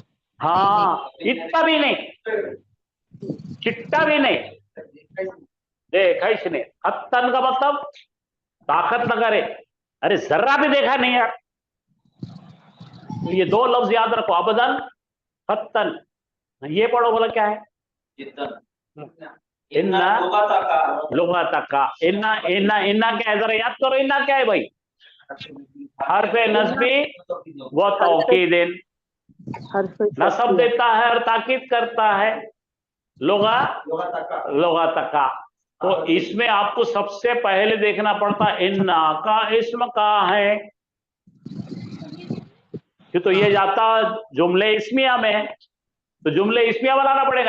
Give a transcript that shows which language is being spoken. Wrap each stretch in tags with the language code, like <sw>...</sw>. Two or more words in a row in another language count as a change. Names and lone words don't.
<hi>हाँ, इतना भी नहीं, चिट्टा भी नहीं, देखा इसने। हत्तन का मतलब ताकत न करे, अरे जरा भी देखा नहीं यार। तो ये दो लफ्ज याद रखो, अबदन, हत्तन। ये पढ़ो, बोला क्या है? जिद्दन। इन्ना लुगत का, इन्ना इन्ना इन्ना क्या है, जरा याद करो, इन्ना क्या है भाई? हर्फे नस्बी व तौकीदिन, नसब देता है और ताकीद करता है। लुगत का। तो इसमें आपको सबसे पहले देखना पड़ता इन्ना का इस्म कहाँ है, कि तो ये जाता जुमले इस्मिया में है, तो जुमले इस्मिया बनाना पड़ेगा।</hi>